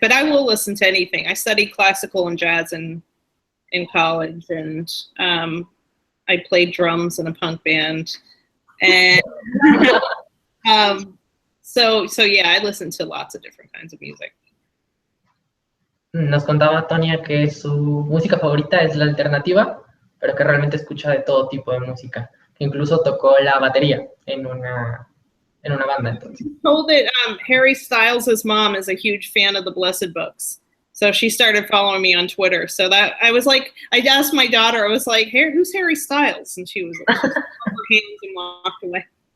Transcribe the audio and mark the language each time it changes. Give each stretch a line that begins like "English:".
English: But I will listen to anything. I studied classical and jazz in college, and I played drums in a punk band, and so yeah, I listen to lots of different kinds of music.
Spanish: Nos contaba Tonya que su música favorita es la alternativa, pero que realmente escucha de todo tipo de música, que incluso tocó la batería en en una banda, entonces.
English: Told that Harry Styles' mom is a huge fan of the Blessed Books. So she started following me on Twitter. So that I was like, I asked my daughter, I was like, hey, who's Harry Styles? And she was like, her hands and walked away.